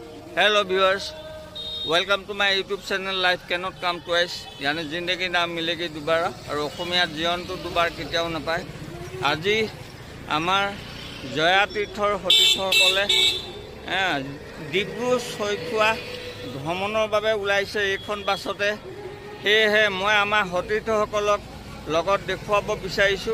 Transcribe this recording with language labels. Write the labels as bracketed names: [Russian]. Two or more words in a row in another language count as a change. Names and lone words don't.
[English] Hello viewers, welcome to my YouTube channel Life Cannot Come Twice. [Hindi] यानी जिंदगी ना मिलेगी दोबारा और [Assamese] অসমীয়া জীবনটো দুবাৰ কেতিয়াও নাপায়। আজি আমাৰ জয়া তীৰ্থৰ সতীৰ্থসকলে ডিব্ৰু ছৈখোৱা ভ্ৰমণৰ বাবে ওলাইছে এইখন বাছতে। সেয়েহে মই আমাৰ সতীৰ্থসকলক লগত দেখুৱাব বিচাৰিছোঁ।